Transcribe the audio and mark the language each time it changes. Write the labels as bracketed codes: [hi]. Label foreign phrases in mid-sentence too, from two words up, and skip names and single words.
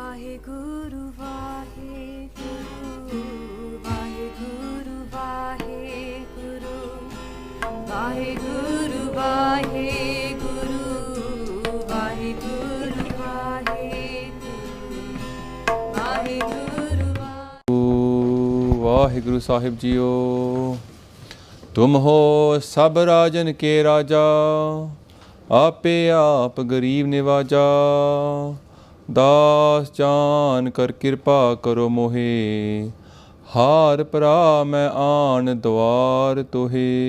[pa] ਵਾਹਿਗੁਰੂ, ਵਾਹਿਗੁਰੂ, ਵਾਹਿਗੁਰੂ, ਵਾਹਿਗੁਰੂ, ਵਾਹਿਗੁਰੂ, ਵਾਹਿਗੁਰੂ, ਵਾਹਿਗੁਰੂ, ਵਾਹਿਗੁਰੂ, ਵਾਹਿਗੁਰੂ, ਵਾਹਿਗੁਰੂ ਸਾਹਿਬ ਜੀਓ. [hi] तुम हो सब राजन के राजा, आपे आप गरीब निवाजा, दास जान कर कृपा करो मोहे, हार परा मैं आन द्वार तोहे।